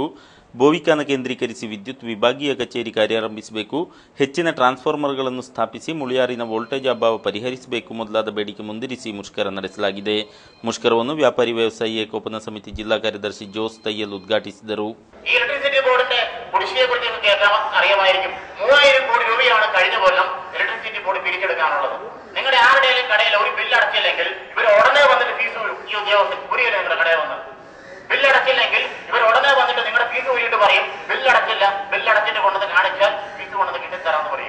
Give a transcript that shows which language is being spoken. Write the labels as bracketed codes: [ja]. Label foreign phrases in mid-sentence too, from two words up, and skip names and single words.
[kn] ಬೋವಿಖಾನ ಕೇಂದ್ರೀಕರಿಸಿ ವಿದ್ಯುತ್ ವಿಭಾಗೀಯ ಕಚೇರಿ ಕಾರ್ಯಾರಂಭಿಸಬೇಕು. ಹೆಚ್ಚಿನ ಟ್ರಾನ್ಸ್ಫಾರ್ಮರ್ಗಳನ್ನು ಸ್ಥಾಪಿಸಿ ಮುಳಿಯಾರಿನ ವೋಲ್ಟೇಜ್ ಅಭಾವ ಪರಿಹರಿಸಬೇಕು ಮೊದಲಾದ ಬೇಡಿಕೆ ಮುಂದಿರಿಸಿ ಮುಷ್ಕರ ನಡೆಸಲಾಗಿದೆ. ಮುಷ್ಕರವನ್ನು ವ್ಯಾಪಾರಿ ವ್ಯವಸಾಯಿ ಏಕೋಪನ ಸಮಿತಿ ಜಿಲ್ಲಾ ಕಾರ್ಯದರ್ಶಿ ಜೋಸ್ ತಯ್ಯಲ್ ಉದ್ಘಾಟಿಸಿದರು. [ml] അറിയാമായിരിക്കും 3000 കോടി രൂപയാണ് കഴിഞ്ഞ കൊല്ലം ഇലക്ട്രിസിറ്റി ബോർഡ് പിരിച്ചെടുക്കാനുള്ളത്. നിങ്ങളുടെ ആരുടെയും കടയിൽ ഒരു ബില്ല് അടച്ചില്ലെങ്കിൽ ഇവർ ഉടനെ വന്നിട്ട് ഫീസ് ഈ ഉദ്യോഗസ്ഥൻ പുരിയല്ല നിങ്ങളുടെ കടയിൽ വന്ന് ബില്ലടച്ചില്ലെങ്കിൽ ഇവർ ഉടനെ വന്നിട്ട് നിങ്ങളുടെ ഫീസ് ഊരിയിട്ട് പറയും ബില്ലടച്ചില്ല, ബില്ലടച്ചിട്ട് കൊണ്ടുവന്ന് കാണിച്ചാൽ ഫീസ് കൊണ്ടുവന്ന് കിട്ടിത്തരാമെന്ന് പറയും.